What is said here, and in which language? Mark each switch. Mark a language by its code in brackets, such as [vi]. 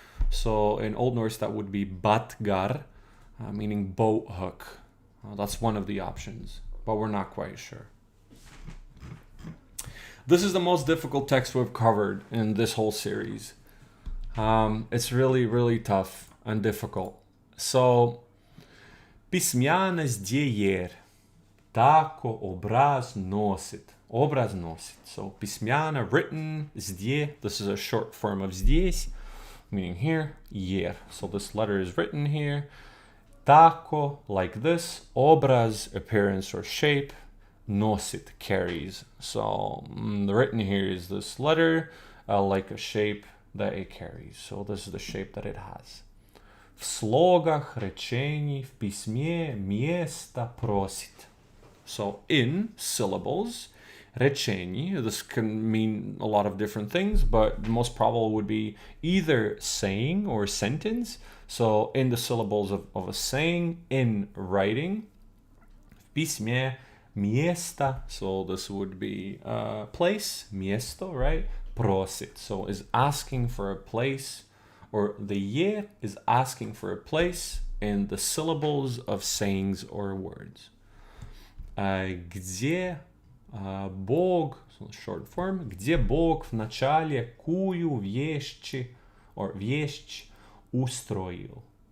[en] So in Old Norse, that would be batgar, meaning boat hook. That's one of the options, but we're not quite sure. This is the most difficult text we've covered in this whole series. It's really, really tough and difficult. [ru] So, письменность деер, тако образ носит. Образ носит. [en] So, письмяно, written, здесь. This is a short form of здесь, meaning here, ер. So this letter is written here. Тако, like this. Образ, appearance or shape. Носит, carries. So the written here is this letter, like a shape that it carries. So this is the shape that it has. [ru] В слогах речений, в письме место просит. [en] So in syllables, речений, this can mean a lot of different things, but the most probable would be either saying or sentence. So in the syllables of a saying, in writing, [ru] в письме место, [en] so this would be place, место, right? Просит, so is asking for a place, or the ye is asking for a place in the syllables of sayings or words. [ru] Где Бог, [en] so short form, [ru] где Бог в начале кую вещи, or вещь устроил.